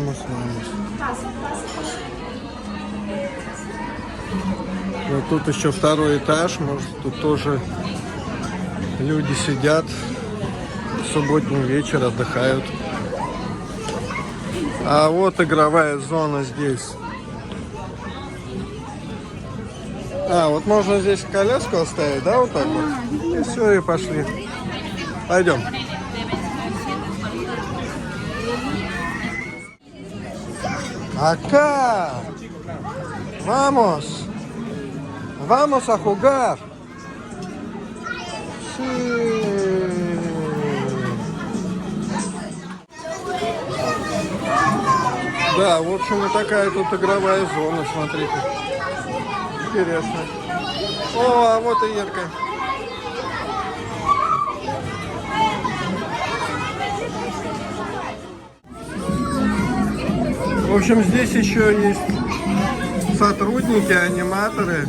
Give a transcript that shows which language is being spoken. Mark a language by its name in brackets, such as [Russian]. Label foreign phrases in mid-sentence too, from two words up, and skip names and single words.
[Russian] Вот тут еще второй этаж, может тут тоже люди сидят, субботний вечер отдыхают. А вот игровая зона здесь. Вот можно здесь коляску оставить, да, вот так вот? И все, и пошли. Пойдем. [Spanish] Acá. Vamos. Vamos a jugar. Sí. [Russian] Да, в общем, вот такая тут игровая зона, смотрите. Интересно. О, а вот и Ерка. В общем, здесь еще есть сотрудники, аниматоры.